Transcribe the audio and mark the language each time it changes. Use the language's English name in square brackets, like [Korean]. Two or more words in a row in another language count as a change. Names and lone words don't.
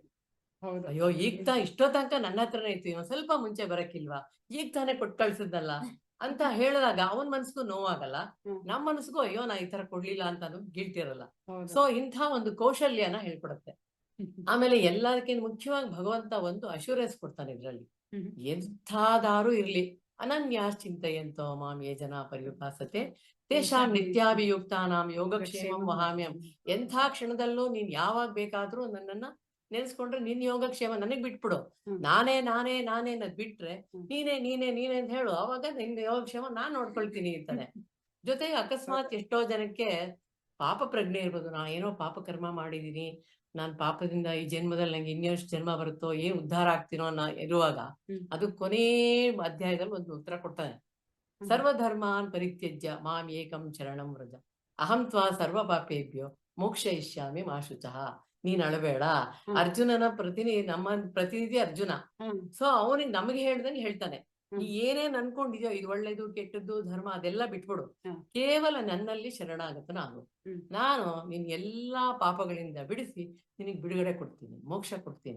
[Kannada] ಅಯ್ಯೋ ಈಗ ಇಷ್ಟೋ ತನಕ ನನ್ನ ಹತ್ರನೇ ಇತ್ತು, ಇವ್ ಸ್ವಲ್ಪ ಮುಂಚೆ ಬರಕ್ಕಿಲ್ವಾ, ಈಗ ತಾನೇ ಕೊಟ್ಟು ಕಳ್ಸಿದ್ದಲ್ಲ ಅಂತ ಹೇಳಿದಾಗ ಅವನ್ ಮನ್ಸಿಗೂ ನೋವಾಗಲ್ಲ, ನಮ್ ಮನ್ಸಿಗೂ ಅಯ್ಯೋ ನಾ ಈ ತರ ಕೊಡ್ಲಿಲ್ಲ ಅಂತ ಅನ್ನೋದು ಗಿಲ್ಟ್ ಇರಲ್ಲ. ಸೊ ಇಂಥ ಒಂದು ಕೌಶಲ್ಯನ ಹೇಳ್ಕೊಡುತ್ತೆ. ಆಮೇಲೆ ಎಲ್ಲದಕ್ಕಿಂತ ಮುಖ್ಯವಾಗಿ ಭಗವಂತ ಒಂದು ಅಶ್ಯೂರೆನ್ಸ್ ಕೊಡ್ತಾನೆ ಇದ್ರಲ್ಲಿ. ಎಂಥಾದಾರು ಇರ್ಲಿ, [Sanskrit] ಅನನ್ಯಾಶ್ಚಿಂತೆಯಂತೋ ಮಾಂ ಯೇ ಜನ ಪರ್ಯುಪಾಸತೆ ತೇಷಾಂ ನಿತ್ಯಾಭಿಯುಕ್ತಾನಾಂ ಯೋಗಕ್ಷೇಮಂ ವಹಾಮ್ಯಂ. [Kannada] ಎಂಥ ಕ್ಷಣದಲ್ಲೂ ನೀನ್ ಯಾವಾಗ ಬೇಕಾದ್ರೂ ನನ್ನನ್ನ ನೆನ್ಸ್ಕೊಂಡ್ರೆ ನಿನ್ ಯೋಗಕ್ಷೇಮ ನನಗ್ ಬಿಟ್ಬಿಡು. ನಾನೇ ನಾನೇ ನಾನೇ ಅನ್ನೋದ್ ಬಿಟ್ರೆ ನೀನೇ ನೀನೇ ನೀನೇ ಅಂತ ಹೇಳು, ಅವಾಗ ನಿನ್ ಯೋಗಕ್ಷೇಮ ನಾನ್ ನೋಡ್ಕೊಳ್ತೀನಿ ಅಂತಾನೆ. ಜೊತೆಗೆ ಅಕಸ್ಮಾತ್ ಎಷ್ಟೋ ಜನಕ್ಕೆ ಪಾಪ ಪ್ರಜ್ಞೆ ಇರ್ಬೋದು, ನಾ ಏನೋ ಪಾಪ ಕರ್ಮ ಮಾಡಿದೀನಿ, ನಾನ್ ಪಾಪದಿಂದ ಈ ಜನ್ಮದಲ್ಲಿ ನಂಗೆ ಇನ್ನೆಷ್ಟು ಜನ್ಮ ಬರುತ್ತೋ, ಏನ್ ಉದ್ಧಾರ ಆಗ್ತೀನೋ ಅನ್ನೋ ಇರುವಾಗ ಅದು ಕೊನೇ ಅಧ್ಯಾಯದಲ್ಲಿ ಒಂದು ಉತ್ತರ ಕೊಡ್ತಾನೆ. [Sanskrit] ಸರ್ವಧರ್ಮಾನ್ ಪರಿತ್ಯಜ್ಯ ಮಾಂ ಏಕಂ ಶರಣಂ ವ್ರಜ ಅಹಂ ತ್ವಾ ಸರ್ವ ಪಾಪೇಭ್ಯೋ ಮೋಕ್ಷಯಿಷ್ಯಾಮಿ ಮಾ ಶುಚಃ. [Kannada] ನೀನ್ ಅಳಬೇಡ. ಅರ್ಜುನನ ನಮ್ಮ ಪ್ರತಿನಿಧಿ ಅರ್ಜುನ. ಸೊ ಅವನಿಗೆ ನಮಗೆ ಹೇಳ್ದಂಗೆ ಹೇಳ್ತಾನೆ, ನೀ ಏನೇನ್ ಅನ್ಕೊಂಡಿದ್ಯೋ ಇದು ಒಳ್ಳೇದು ಕೆಟ್ಟದ್ದು ಧರ್ಮ ಅದೆಲ್ಲ ಬಿಟ್ಬಿಡು, ಕೇವಲ ನನ್ನಲ್ಲಿ ಶರಣಾಗತನ ಆಗು. ನಾನು ನಿನ್ ಎಲ್ಲಾ ಪಾಪಗಳಿಂದ ಬಿಡಿಸಿ ನಿನಗ್ ಬಿಡುಗಡೆ ಕೊಡ್ತೀನಿ, ಮೋಕ್ಷ ಕೊಡ್ತೀನಿ.